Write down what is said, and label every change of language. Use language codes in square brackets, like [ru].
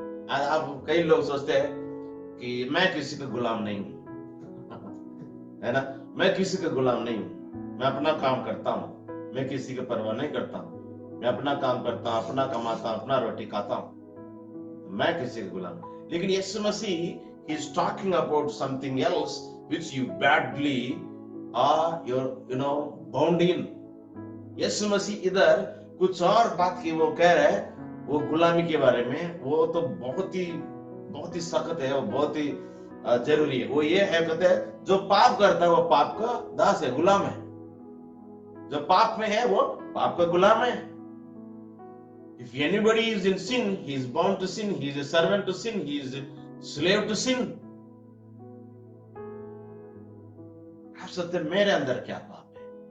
[hi] अब कई लोग सोचते हैं कि मैं किसी का गुलाम नहीं हूं, है ना, मैं किसी का गुलाम नहीं हूं, मैं अपना काम करता हूं, मैं किसी की परवाह नहीं करता हूं, मैं अपना काम करता हूं, अपना कमाता हूं, अपना रोटी खाता हूं, मैं किसी का गुलाम। लेकिन यीशु मसीह [en] he is talking about something else which you badly are bound in. [hi] यीशु मसीह इधर कुछ और बात की वो कह रहे हैं, वो गुलामी के बारे में। वो तो बहुत ही सख्त है, वो बहुत ही जरूरी है। वो ये है, कहते हैं जो पाप करता है वो पाप का दास है, गुलाम है। जो पाप में है वो पाप का गुलाम है। [en] If anybody is in sin, he is bound to sin, he is a servant to sin, he is a slave to sin. [hi] आप सोचते मेरे अंदर क्या पाप है?